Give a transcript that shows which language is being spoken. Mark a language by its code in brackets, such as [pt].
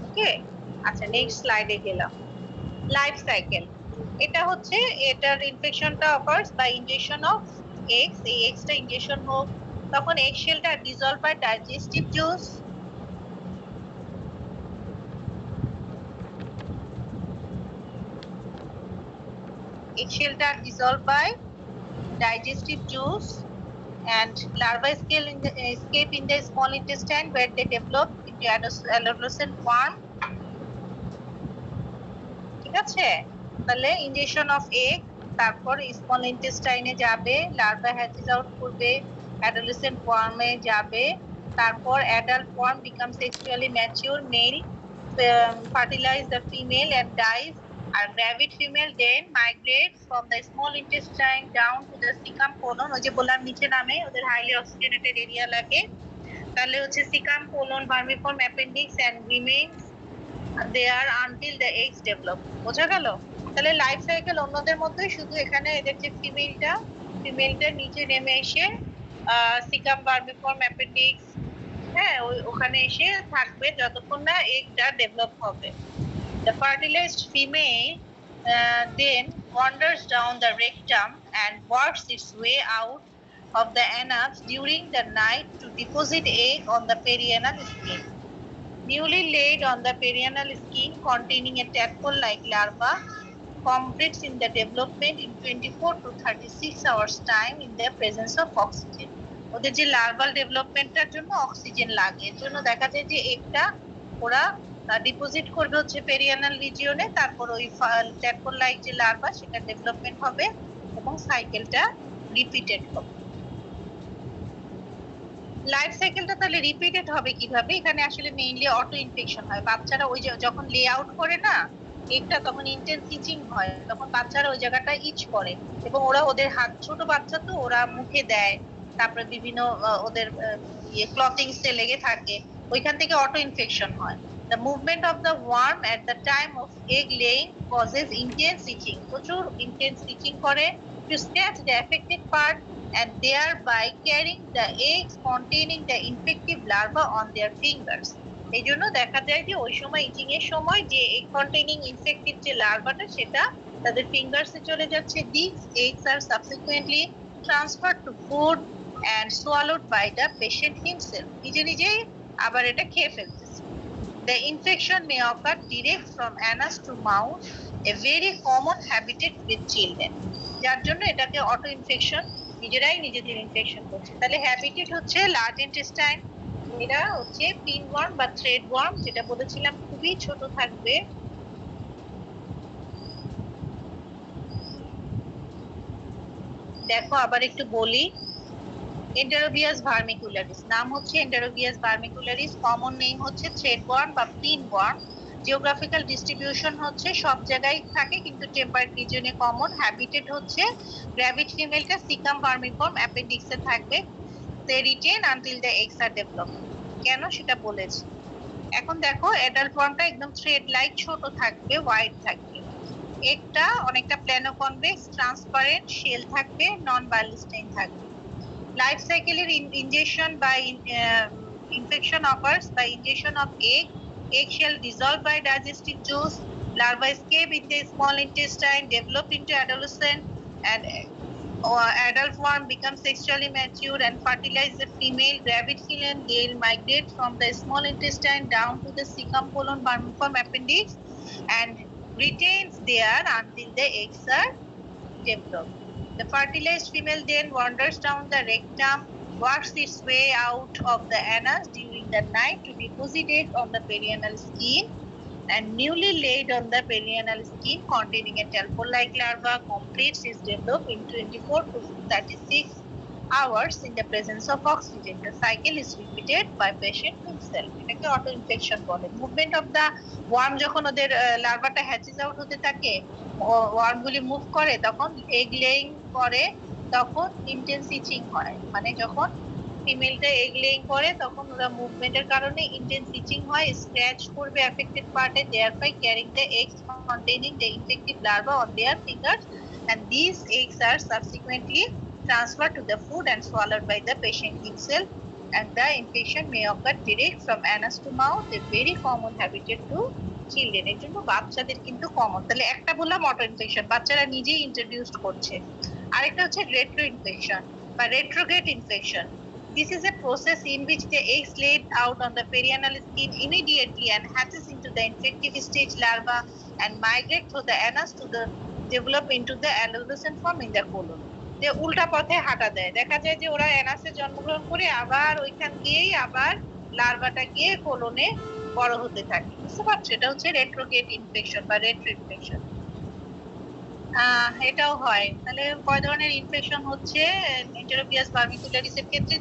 [bn] ওকে, আচ্ছা নেক্সট স্লাইডে গেলাম। লাইফ সাইকেল, এটা হচ্ছে এটার ইনফেকশনটা occurs by injection of eggs. এই এগসটা ইনজেকশন হোক, তখন egg শেলটা [en] Dissolve by digestive juice, egg shell are dissolved by digestive juice, and larvae escape in the small intestine where they develop into adolescent form. [bn] ঠিক আছে, তাহলে injection of egg, তারপর small ইন্টেস্টাইনে যাবে, larva হ্যাচেস out করবে, adolescent ফর্মে যাবে, তারপর adult form become sexually mature mail, [en] fertilize the female and dies. [bn] আর [en] gravid female then migrate from the small intestine down to the cecum colon, [bn] ওই যে বললাম নিচে নামে, ওদের হাইলি অক্সিজেনেটেড এরিয়া লাগে, তাহলে হচ্ছে caecum colon vermiform appendix [en] And remains there until the eggs develop. [bn] বোঝা গেল? তাহলে লাইফ সাইকেল অন্যদের মতোই, শুধু এখানে এদের যে ফিমেলটা নিচে নেমে এসে সিকাম ভার্মিফর্ম অ্যাপেন্ডিক্স, হ্যাঁ ওখানে এসে থাকবে যতক্ষণ না এগটা ডেভেলপ হবে। [en] The fertilized female then wanders down the rectum and works its way out of the anus during the night to deposit egg on the perianal skin. Newly laid on the perianal skin containing a tadpole-like larva completes in the development in 24 to 36 hours time in the presence of oxygen. [bn] ওদের যে larval ডেভেলপমেন্টের জন্য oxygen লাগে, এর জন্য দেখা যায় যে একটা ওরা ডিপোজিট করবে হচ্ছে পেরিয়ানাল রিজিয়নে, তারপর ওই ট্যাডপোল লাইক যে লার্ভা সেটা ডেভেলপমেন্ট হবে এবং সাইকেলটা রিপিটেড হবে। লাইফ সাইকেলটা তাহলে রিপিটেড হবে কিভাবে? এখানে আসলে মেইনলি অটো ইনফেকশন হয়। বাচ্চারা ওই যখন লে আউট করে না একটা, তখন ইন্টেন্স ইচিং হয়, তখন বাচ্চারা ওই জায়গাটা ইচ করে এবং ওরা ওদের হাত, ছোট বাচ্চা তো ওরা মুখে দেয়, তারপরে বিভিন্ন ওদের ক্লথিংসে লেগে থাকে, ওইখান থেকে অটো ইনফেকশন হয়। [en] The movement of the worm at the time of egg laying causes intense itching. প্রচুর intense itching করে to scratch the affected part and thereby carrying the eggs containing the infective larva on their fingers. [bn] এই জন্য দেখা যায় যে ওই সময় ইচিং এর সময় যে এগ কন্টেইনিং ইনফেক্টিভ যে লার্ভাটা সেটা তাদের ফিঙ্গার্সে চলে যাচ্ছে। [en] These eggs are subsequently transferred to food and swallowed by the patient himself. [bn] নিজেই আবার এটা খেয়ে ফেলতেছে। [en] The infection may occur direct from anus to mouth, a very common habitat with children. [bn] যার জন্য এটাকে অটো ইনফেকশন, নিজেরাই নিজেদের ইনফেকশন করছে। তাহলে হ্যাবিটেট হচ্ছে লার্জ ইন্টেস্টাইন, এরা হচ্ছে পিন ওয়ার্ম বা থ্রেড ওয়ার্ম, যেটা বলেছিলাম খুবই ছোট থাকবে। দেখো আবার একটু বলি, এন্টেরোবিয়াস ভার্মিকুলারিস নাম হচ্ছে এন্টেরোবিয়াস ভার্মিকুলারিস, কমন নেম হচ্ছে থ্রেডওয়ার্ম বা পিনওয়ার্ম। জিওগ্রাফিক্যাল ডিস্ট্রিবিউশন হচ্ছে সব জায়গায় থাকে কিন্তু টেম্পারেট রিজিয়নে কমন। হ্যাবিটেট হচ্ছে গ্র্যাভিড ফিমেলটা সিকাম ভার্মিফর্ম অ্যাপেন্ডিক্সে থাকবে, [en] They retain until the eggs are develop. [bn] কেন সেটা বলেছি। এখন দেখো অ্যাডাল্ট ফর্মটা একদম থ্রেড লাইক ছোট থাকবে, হোয়াইট থাকবে, এগটা অনেকটা প্ল্যানোকনভেক্স ট্রান্সপারেন্ট, শেল থাকবে, নন বায়োলুস্টাইন থাকবে। [en] Life cycle ingestion by infection occurs by ingestion of egg. Egg shell dissolved by digestive juice. Larva escape in the small intestine, develop into adolescent, and adult form becomes sexually mature and fertilize the female. Gravid female, they'll migrate from the small intestine down to the cecum colon vermiform appendix and retains there until the eggs are developed. The fertilized female then wanders down the rectum, works its way out of the anus during the night to deposit it on the perianal skin, and newly laid on the perianal skin containing a tadpole-like larva completes its development in 24 to 36 hours in the presence of oxygen. The cycle is repeated by patient himself. [bn] এটাকে auto infection বলে। Movement of the worm, যখন ওদের লার্ভাটা হ্যাচেস out হতে থাকে, ওয়ার্মগুলি move করে, তখন egg laying করে, তখন ইন্টেন্স ইচিং হয়। মানে যখন ফিমেলটা এগ লেইং করে তখন ওরা মুভমেন্টের কারণে ইন্টেন্স ইচিং হয়, স্ক্র্যাচ করবে অ্যাফেক্টেড পার্টে, [en] thereby carrying the eggs containing the infective larva on their fingers, and these eggs are subsequently transferred to the food and swallowed by the patient himself, and the infection may occur direct from anus to mouth, a very common habitat to children. [bn] এর জন্য বাচ্চাদের কিন্তু common. তাহলে একটা বললাম auto infection, বাচ্চারা নিজেই introduce করছে। আরেকটা হচ্ছে রেট্রো ইনফেকশন বা retrograde infection. [en] This is a process in which the eggs laid out on the perianal skin immediately and hatches into the infective stage larva and migrate through the anus to the develop into the adolescent form in the colon. [bn] যে উল্টা পথে হাঁটা দেয়। দেখা যায় যে ওরা অ্যানাসে জন্মগ্রহণ করে আবার ওইখান গিয়েই আবার লার্ভাটা গিয়ে কোলনে বড় হতে থাকে। বুঝতে পারছো? এটা হচ্ছে রেট্রোগেট ইনফেকশন বা রেট্রো ইনফেকশন। এটাও হয়। তাহলে কয় ধরনের ইনফেকশন হচ্ছে এন্টেরোপিয়াস ভার্মিকুলারিসের ক্ষেত্রে?